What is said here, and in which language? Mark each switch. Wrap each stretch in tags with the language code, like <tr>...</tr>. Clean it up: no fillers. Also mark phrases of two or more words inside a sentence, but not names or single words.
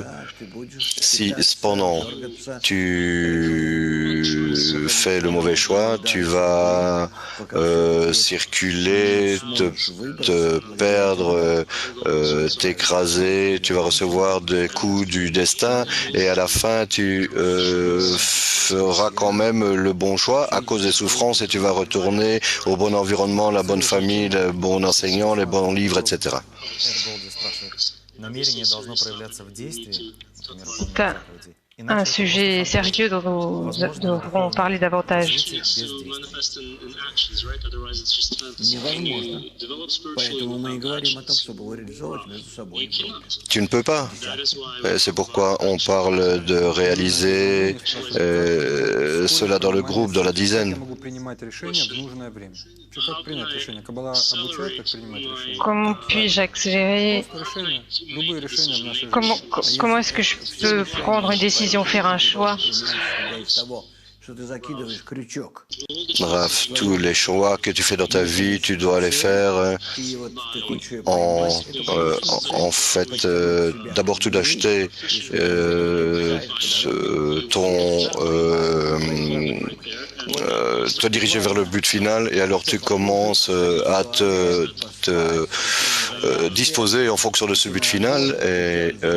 <fr>Si cependant tu fais le mauvais choix, tu vas circuler, te perdre, t'écraser, tu vas recevoir des coups du destin et à la fin tu feras quand même le bon choix à cause des souffrances et tu vas retourner au bon environnement, la bonne famille, le bon enseignant, les bons livres, etc.</fr> <ru>Эрголди спрашивает, намерение должно проявляться в действии, например, выполнение</ru> <fr>C'est</fr> <ru>заповедей.</ru> <fr>un sujet sérieux dont nous devrons parler davantage.</fr> <ru>Развитие без действий. Невозможно. Поэтому мы и говорим о том, чтобы его реализовывать между собой.</ru> <fr>Tu ne peux pas. C'est pourquoi on parle de réaliser cela dans le groupe, dans la</fr> <ru>Я</ru> <fr>dizaine.</fr> <ru>могу принимать решения в нужное время. Что, как принять решение? Каббала обучает, как принимать решения.</ru> <fr>Comment puis-je accélérer?</fr> <ru>Просто решения, любые решения в нашей жизни.</ru> <fr>Comment est-ce que je peux prendre une décision, faire un choix?</fr> <ru>Что ты закидываешь крючок.</ru> <fr>Bref, tous les choix que tu fais dans ta vie, tu dois les faire</fr> <ru>И вот ты хочешь её</ru> <fr>en,</fr> <ru>поймать, эту</ru> <fr>en fait, d'abord tout d'acheter te diriger vers le but final et alors tu commences à te disposer en fonction de ce but final et</fr>